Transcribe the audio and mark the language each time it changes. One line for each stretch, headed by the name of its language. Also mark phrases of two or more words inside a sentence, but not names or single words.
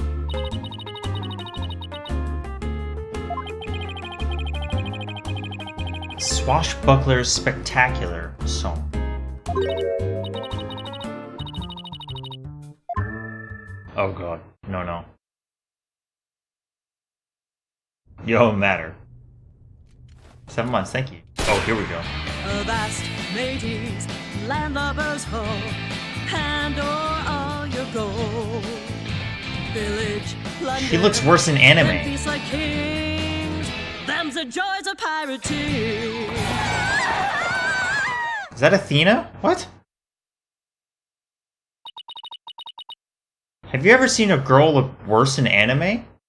English: Swashbuckler's spectacular song. Oh god, no. Yo, matter. 7 months, thank you. Oh, here we go. A vast mateys, landlubbers ho, handle all your gold. Village, plunder, She looks worse in anime. and peace like kings. Them's the joys of piracy. Is that Athena? What? Have you ever seen a girl look worse in anime?